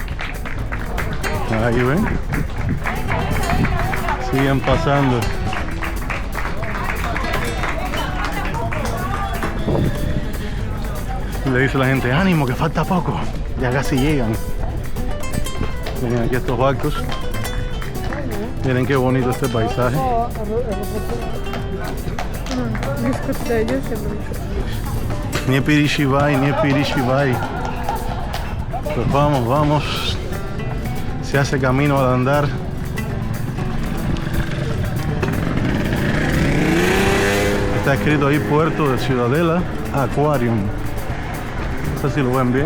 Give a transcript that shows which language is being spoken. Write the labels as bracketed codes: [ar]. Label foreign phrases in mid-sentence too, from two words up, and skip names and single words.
[es] Ahí ven. Siguen pasando. Y le dice la gente, ánimo que falta poco. Ya casi llegan. Miren aquí estos barcos. Miren qué bonito este paisaje. [ru] Nie переживай, nie переживай. [es] Pues vamos. Se hace camino al andar. Está escrito ahí Puerto de Ciudadela Aquarium. No sé si lo ven bien.